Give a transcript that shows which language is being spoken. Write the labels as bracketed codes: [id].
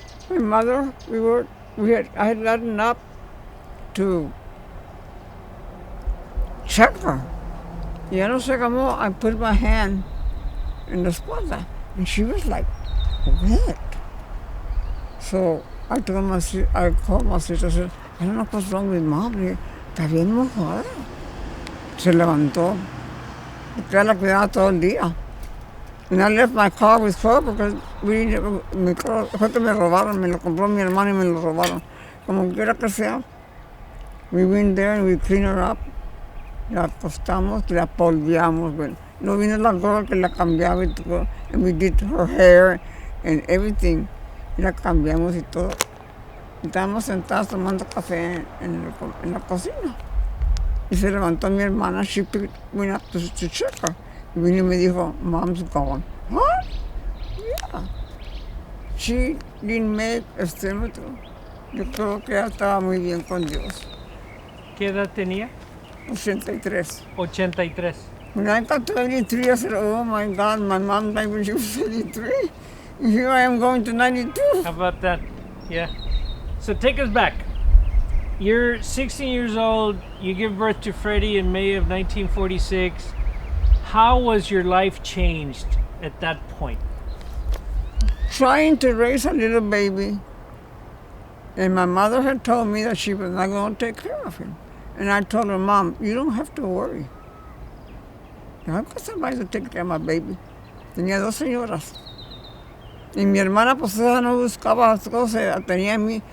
[en] My mother, I had gotten up to check her. [es] Y ya no sé cómo, [en] I put my hand in the espalda, and she was like wet. So I called my sister, I said, I don't know what's wrong with mom. [es] Está bien mojada. Se levantó. Porque la cuidaba todo el día. [en] And I left my car with her because [es] mi carro fue que me robaron, me lo compró mi hermano y me lo robaron. Como quiera que sea, [en] we went there and we cleaned her up. [es] La acostamos, la polviamos. Bueno, no vino la gorra que la cambiaba y todo. [en] And we did her hair and everything. [es] Y la cambiamos y todo. Estábamos sentados tomando café en la cocina. Y se levantó mi hermana, [en] she went up to check her. [es] Y vino y me dijo, [en] mom's gone. What? Yeah. She didn't make estómetro. [es] Yo creo que ella estaba muy bien con Dios. ¿Qué edad tenía? 83. 83. [en] When I got to 83, I said, oh my God, my mom died when she was 83. And here I am going to 92. How about that? Yeah. So take us back. You're 16 years old. You give birth to Freddie in May of 1946. How was your life changed at that point? Trying to raise a little baby. And my mother had told me that she was not going to take care of him. And I told her, Mom, you don't have to worry. I've got somebody to take care of my baby. [es] Tenía 2 señoras. Y mi hermana, pues, ella no buscaba las cosas, tenía a mí.